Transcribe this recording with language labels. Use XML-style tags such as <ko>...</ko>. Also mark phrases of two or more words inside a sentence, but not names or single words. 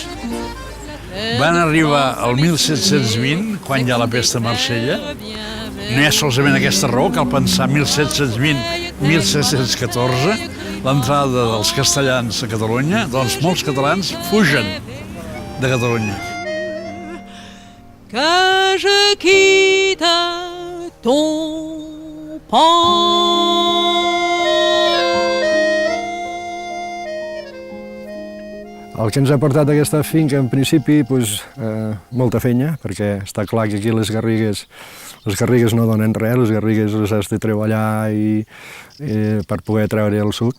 <ca>Van arribar al 1720, quan hi ha la pesta a Marsella. No hi ha solament aquesta raó, cal pensar 1720-1714, l'entrada dels castellans a Catalunya, doncs molts catalans fugen de Catalunya.</ca> <fr>Que je quitte ton pan.</fr> <ca>El que ens ha portat aquesta finca, en principi, molta feina, perquè està clar que aquí les garrigues no donen res, les garrigues les has de treballar per poder treure el suc.</ca>